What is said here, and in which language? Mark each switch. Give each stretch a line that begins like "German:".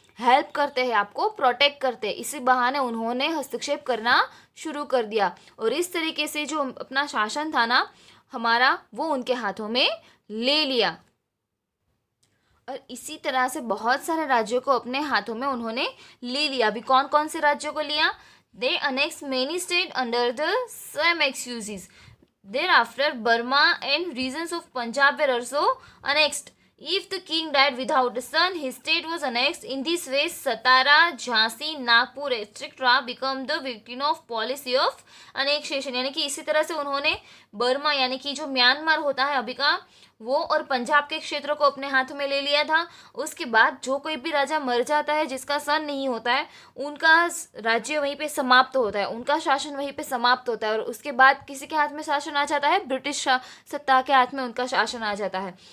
Hindi: Help करते हैं, आपको प्रोटेक्ट करते हैं। इसी बहाने उन्होंने हस्तक्षेप करना शुरू कर दिया और इस तरीके से जो अपना शासन था ना हमारा, वो उनके हाथों में ले लिया। और इसी तरह से बहुत सारे राज्यों को अपने हाथों में उन्होंने ले लिया। अभी कौन कौन से राज्यों को लिया?
English: They annex many state under the same excuses. Thereafter, Burma and regions of Punjab were also annexed. If the king died without a son, his state was annexed. In this way, Satara, Jhansi, Nagpur, etc. become the victim of policy of annexation.
Hindi: यानी कि इसी तरह से उन्होंने Burma यानी कि जो Myanmar होता है अभी का, वो और पंजाब के क्षेत्रों को अपने हाथ में ले लिया था। उसके बाद जो कोई भी राजा मर जाता है जिसका सन नहीं होता है, उनका राज्य वहीं पे समाप्त होता है, उनका शासन वहीं पे समाप्त होता है और उसके बाद किसी के हाथ में शासन आ जाता है, ब्रिटिश सत्ता के हाथ में उनका शासन आ जाता है।